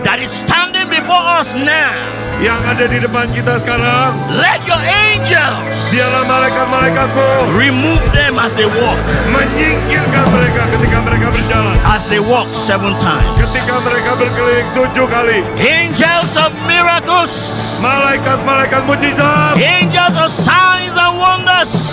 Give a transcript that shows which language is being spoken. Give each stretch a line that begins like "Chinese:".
English: that is standing before us now,
Indonesian: yang ada di depan kita sekarang,
English: let your angels
Indonesian: biarlah malaikat-malaikatmu
English: remove them as they walk.
Indonesian: menyingkirkan mereka ketika mereka berjalan.
English: As they walk 7 times.
Indonesian: Ketika mereka berkeliling 7 kali.
English: Angels of miracles.
Indonesian: Malaikat-malaikat mujizat.
English: Angels of signs and wonders.